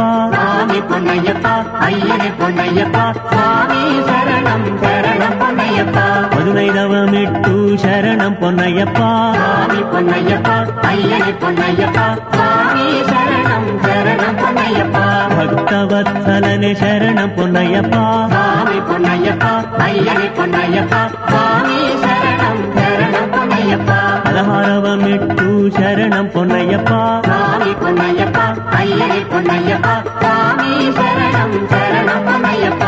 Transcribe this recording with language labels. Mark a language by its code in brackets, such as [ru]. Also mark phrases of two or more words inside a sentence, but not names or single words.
[te] స్వామి పొన్నయ్యప్ప అయ్యనే పొన్నయ్యప్ప స్వామి శరణం శరణం పొన్నయ్యప్ప పదునైదవ మెట్టు శరణం పొన్నయ్యప్ప స్వామి పొన్నయ్యప్ప అయ్యనే పొన్నయ్యప్ప స్వామి శరణం [ta] சுதனே சரணம் பொன்னையப்பா சுவாமி பொன்னையப்பா ஐயனே பொன்னையப்பா சுவாமி சரணம் சரணம் பொன்னையப்பா அலஹாரவமிட்டு சரணம் பொன்னையப்பா சுவாமி பொன்னையப்பா ஐயனே பொன்னையப்பா சுவாமி சரணம் சரணம் பொன்னையப்பா